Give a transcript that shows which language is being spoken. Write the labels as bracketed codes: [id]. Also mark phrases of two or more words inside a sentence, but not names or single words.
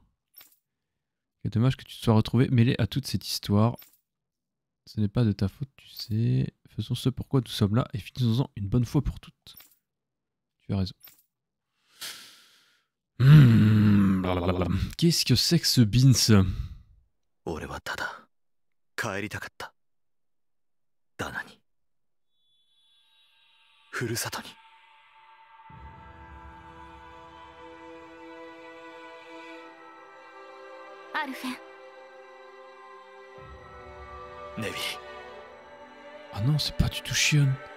[fr] C'est dommage que tu te sois retrouvé mêlé à toute cette histoire. Ce n'est pas de ta faute, tu sais. Faisons ce pourquoi nous sommes là et finissons-en une bonne fois pour toutes. Tu as raison. Blablabla. Qu'est-ce que c'est que ce Beans? [ja] 俺はただ帰りたかった。ダナに、ふるさとに。アルフェン。ネビリ。 [fr] Ah non, c'est pas du tout Shion.